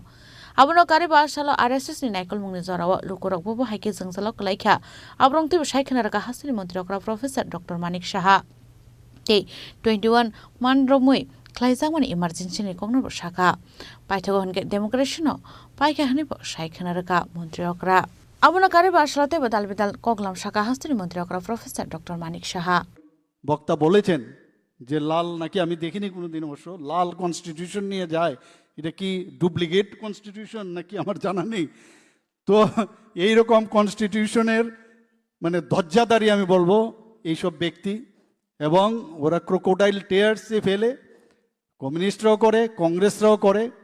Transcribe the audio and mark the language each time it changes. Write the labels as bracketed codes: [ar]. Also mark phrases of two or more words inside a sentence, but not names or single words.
[trp] abono kare basalo RSS ni naikol mungni jorawa lukurok bo hai ke jangsalok kalaikha abrong tibu sai khanaraka hasini mantri okra Professor Dr Manik Saha te 21 manromui Klaijangmani emergency ni kongno shaka paithago honke democracy no paika hani bo saikhanaraka mantri okra abono kare basalote badal bidal koklam shaka hastini mantri okra Professor Dr Manik Saha [bn] বক্তা বলেছেন যে লাল নাকি আমি দেখিনি কোনোদিন অবশ্য লাল কনস্টিটিউশন নিয়ে যায় এটা কি ডুপ্লিকেট কনস্টিটিউশন নাকি আমার জানা নেই তো এই রকম কনস্টিটিউশনের মানে ধ্বজাধারী আমি বলবো এইসব ব্যক্তি এবং ওরা [en] crocodile tears [bn] ফেলে কমিউনিস্টরাও করে কংগ্রেসরাও করে